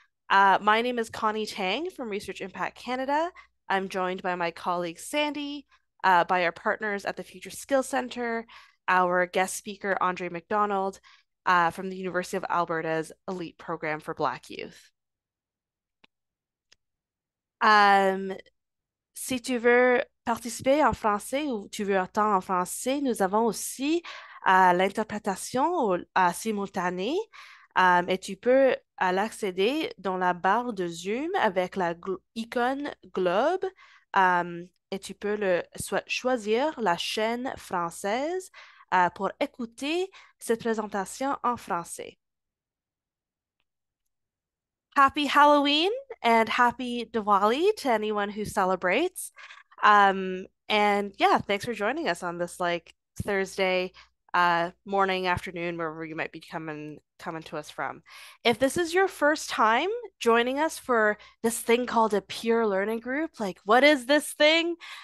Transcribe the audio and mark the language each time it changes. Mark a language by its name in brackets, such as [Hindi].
[English] My name is Connie Tang from Research Impact Canada. I'm joined by my colleague Sandy, by our partners at the Future Skills Center, our guest speaker André McDonald from the University of Alberta's Elite Program for Black Youth. [French] Si tu veux participer en français ou tu veux attendre en français, nous avons aussi l'interprétation simultanée et tu peux l'accéder dans la barre de Zoom avec la icône globe et tu peux choisir la chaîne française pour écouter cette présentation en français. [English] Happy Halloween and happy Diwali to anyone who celebrates. And yeah, thanks for joining us on this like Thursday morning, afternoon, wherever you might be coming to us from. If this is your first time joining us for this thing called a peer learning group, like what is this thing?